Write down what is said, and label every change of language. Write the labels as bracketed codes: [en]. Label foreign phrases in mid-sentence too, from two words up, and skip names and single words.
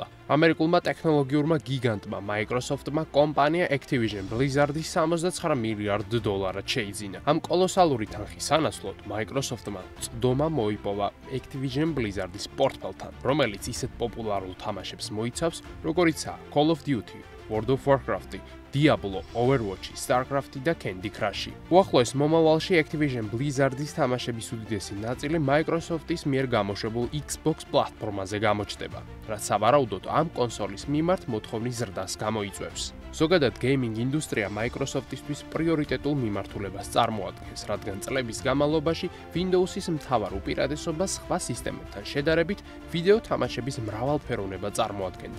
[ka] ამერიკულმა ტექნოლოგიურმა გიგანტმა Microsoft-მა კომპანია Activision Blizzard-ის $69 მილიარდ შეიძინა. ამ კოლოსალური თანხის სანაცვლოდ Microsoft-მა წდომა მოიპოვა Activision Blizzard-ის პორტფელთან, რომელიც ისეთ პოპულარულ თამაშებს მოიცავს, როგორიცაა Call of Duty, World of Warcraft, Diablo, Overwatch, StarCraft და Candy Crush. უახლოეს მომავალში Activision Blizzard-ის თამაშების უდიდესი ნაწილი Microsoft-ის მიერ გამოშვებულ Xbox პლატფორმაზე გამოჩნდება, რაც სავარაუდოდ ამ კონსოლის მიმართ მოთხოვნის ზრდას გამოიწვევს. ზოგადად გეიმინგ ინდუსტრია Microsoft-ისთვის პრიორიტეტულ მიმართულებას წარმოადგენს, რადგან წლების განმავლობაში Windows-ის მთავარ უპირატესობას სხვა სისტემებთან შედარებით ვიდეო თამაშების მრავალფეროვნება წარმოადგენდა.